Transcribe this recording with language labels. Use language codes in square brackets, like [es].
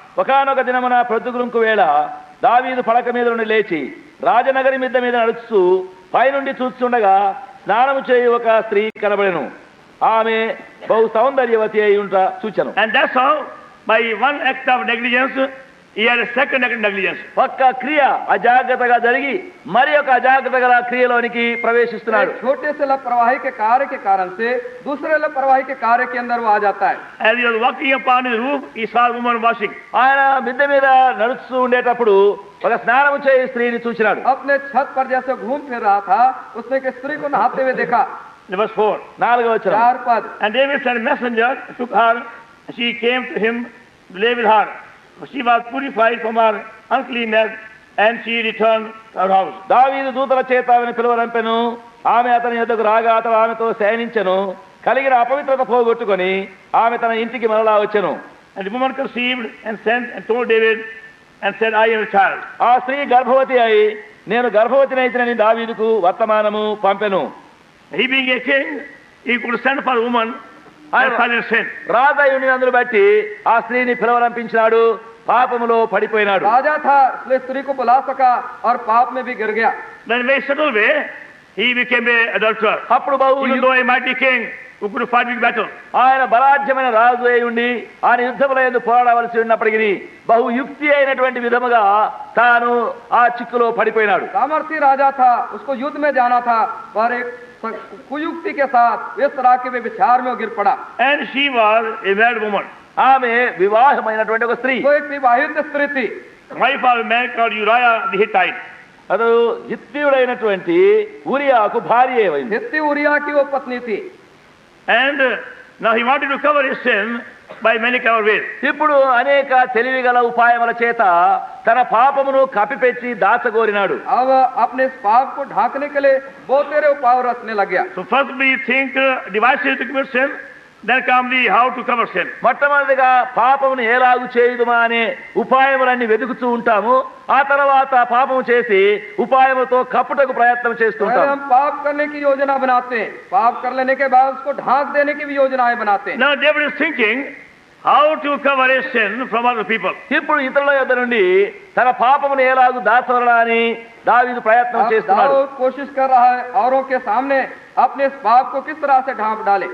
[te] ఒకానొక దినమున ప్రొద్దుగుంకు వేళ దావీదు పడక మీద నుండి లేచి రాజనగరి మిద్ద మీద నడుస్తూ పైనుండి చూస్తుండగా స్నానము చేయి ఒక స్త్రీ కనబడెను. ఆమె బహు సౌందర్యవతి అయి ఉంట చూచెను. [en] And that's how, by one act of negligence, he had a second act of negligence. [te] ఒక్క క్రియ అజాగ్రత్తగా జరిగి మరి ఒక అజాగ్రత్త గల క్రియలోనికి ప్రవేశిస్తున్నాడు. [hi] एक छोटे से लापरवाही के कार्य के कारण से दूसरे लापरवाही के कार्य के अंदर वो आ जाता है। [en] As he was walking upon his roof, he saw a woman washing. [te] ఆయన మిద్దె మీద నడుస్తూ ఉండేటప్పుడు ఒక స్నానము చేయి స్త్రీని చూచినాడు. [hi] अपने छत पर जैसे घूम फिर रहा था, उसने एक स्त्री को नहाते हुए देखा। [en] Verse 4. [te] 4వ వచనం. [hi] 4 पद। [en] And David sent a messenger and took her, and she came to him to lay with her. For she was purified from her uncleanness, and she returned to her house. [te] దావీదు దూతల చేత ఆమెను పిలువనంపెను. ఆమె అతని యొద్దకు రాగా అతడు ఆమెతో శయనించెను. కలిగిన అపవిత్రత పోగొట్టుకొని ఆమె తన ఇంటికి మరలా వచ్చెను. [en] And the woman conceived and sent and told David, and said, I am a child. [te] ఆ స్త్రీ గర్భవతి అయి నేను గర్భవతినైతినని దావీదుకు వర్తమానము పంపెను. [en] He being a king, he could send for a woman and silent sin. [te] రాజయుని అందును బట్టి ఆ స్త్రీని పిలవరంపించినాడు, పాపములో పడిపోయినాడు. [hi] राजा था इसलिए स्त्री को बुला सका और पाप में भी गिर गया. [en] Then in a very subtle way, he became an adulterer. [te] అప్పుడు బహు [en] Even though a mighty king who could fight big battle. [te] ఆయన బలాఢ్యమైన రాజు అయి ఉండి ఆయన యుద్ధముల యందు పోరాడవలసి ఉన్నప్పటికీ బహు యుక్తి అయినటువంటి విధముగా తాను ఆ చిక్కులో పడిపోయినాడు. [hi] सामर्थी राजा था, उसको युद्ध में जाना था, पर एक कुयुक्ति के साथ इस तरह के विचार में गिर पड़ा. [en] And she was a married woman. [te] ఆమె వివాహమైనటువంటి ఒక స్త్రీ. [hi] वो एक विवाहित स्त्री थी. [en] Wife of a man called Uriah the Hittite. [te] అతడు హిత్తీయుడైనటువంటి ఊరియాకు భార్య అయింది. [hi] हित्ती उरिया की वो पत्नी थी. [en] And now he wanted to cover his sin by many clever ways. [te] ఇప్పుడు అనేక తెలివిగల ఉపాయముల చేత తన పాపమును కప్పిపెట్టి దాచగోరినాడు. [hi] अब अपने इस पाप को ढांकने के लिए बहुत तेरे उपाय रचने लग गया. [en] So first we think devices to commit sin, then come the how to cover sin. [te] మొట్టమొదటిగా పాపమును ఎలాగు చేయుదుమా అనే ఉపాయములన్నీ వెతుకుతూ ఉంటాము. ఆ తర్వాత పాపము చేసి ఉపాయముతో కప్పుటకు ప్రయత్నం చేస్తుంటాం. [hi] हम पाप करने की योजना बनाते हैं, पाप कर लेने के बाद उसको ढांक देने की भी योजनाएं बनाते हैं. [en] Now David is thinking how to cover his sin from other people. [te] ఇప్పుడు ఇతరుల యొద్ద నుండి తన పాపమును ఎలాగు దాచవలనా అని దావీదు ప్రయత్నం చేస్తున్నాడు. [hi] दाऊद कोशिश कर रहा है औरों के सामने अपने इस पाप को किस तरह से ढांप डाले.